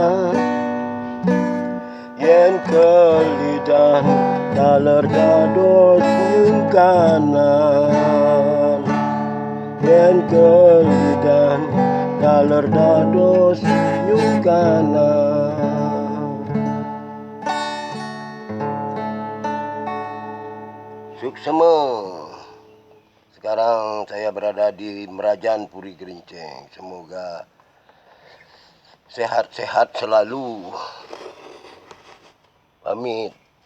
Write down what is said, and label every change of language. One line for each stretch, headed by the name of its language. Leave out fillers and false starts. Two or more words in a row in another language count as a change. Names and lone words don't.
Balinese: yen kelidan taler dados nyungkanan yen kelidan taler dados nyungkanan. Suksema.
Indonesian: Sekarang saya berada di Merajan Puri Gerincing. Semoga sehat-sehat selalu. Pamit.